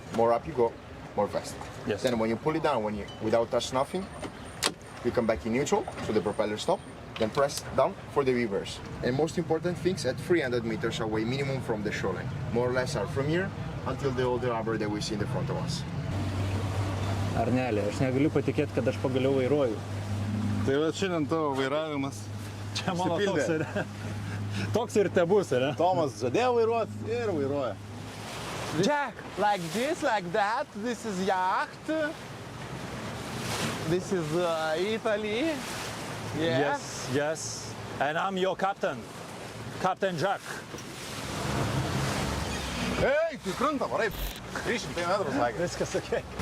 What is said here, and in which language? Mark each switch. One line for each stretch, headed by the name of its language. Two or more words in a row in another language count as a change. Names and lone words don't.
English: More up you go, more fast. Yes. Then when you pull it down, without touch nothing, you come back in neutral, so the propeller stop. Then press down for the reverse. And most important things at 300 meters away minimum from the shoreline. More or less are from here until the older rubber that we see in the front of us.
Lithuanian: Arnelė, aš negaliu patikėti, kad aš pagaliau vairuoju. Tai va šiandien tavo vairavimas. Čia mano toks ir, toks ir tebus, ne? Tomas žadėjo vairuoti ir vairuoja.
English: Jack, like this, like that. This is yacht. This is Italy. Yes, yes. And I'm your captain. Captain Jack.
Lithuanian: Ei, tai kranta, varai. 300 metrų sakė. Viskas okei.